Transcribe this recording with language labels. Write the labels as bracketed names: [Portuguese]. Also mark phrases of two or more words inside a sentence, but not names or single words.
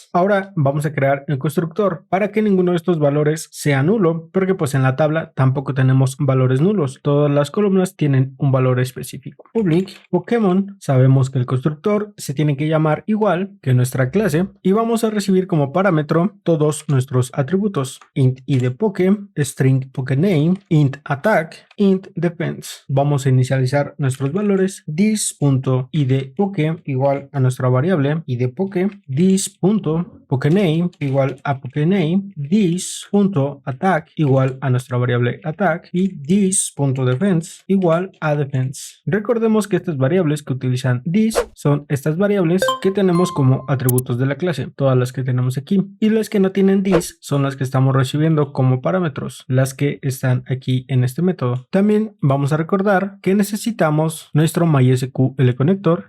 [Spanish] Ahora vamos a crear el constructor para que ninguno de estos valores sea nulo, porque pues en la tabla tampoco tenemos valores nulos. Todas las columnas tienen un valor específico. Public Pokémon, sabemos que el constructor se tiene que llamar igual que nuestra clase y vamos a recibir como parámetro todos nuestros atributos. [English] Int ID Poké, string Pokéname, int Attack, int Defense. [Spanish] Vamos a inicializar nuestros valores. This.id Poké igual a nuestra variable id Poké, this.Pokéname igual a Pokéname, this.attack igual a nuestra variable attack y this.defense igual a defense. Recordemos que estas variables que utilizan this son estas variables que tenemos como atributos de la clase, todas las que tenemos aquí, y las que no tienen this son las que estamos recibiendo como parámetros, las que están aquí en este método. También vamos a recordar que necesitamos nuestro MySQL Connector.